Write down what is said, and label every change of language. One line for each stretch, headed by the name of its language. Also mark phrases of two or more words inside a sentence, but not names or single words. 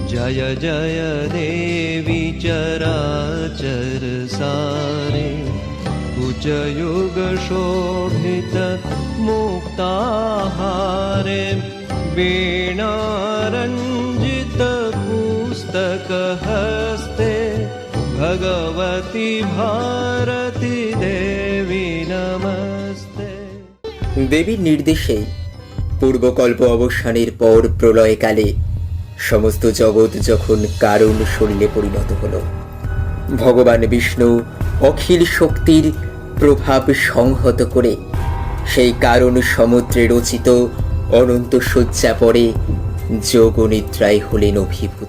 Sanskrit: जय जय देवी चराचर सारे कुचयुग शोभित मुक्ताहारे वीणारञ्जित पुस्तक हस्ते भगवती भारती देवी नमस्ते।
Bangla: দেবীর নির্দেশে পূর্বকল্প অবসানের পর প্রলয়কালে সমস্ত জগৎ যখন কারণ শরীরে পরিণত হল, ভগবান বিষ্ণু অখিল শক্তির প্রভাব সংহত করে সেই কারণ সমুদ্রে রচিত অনন্ত শয্যা পরে যোগনিদ্রায় হলেন অভিভূত।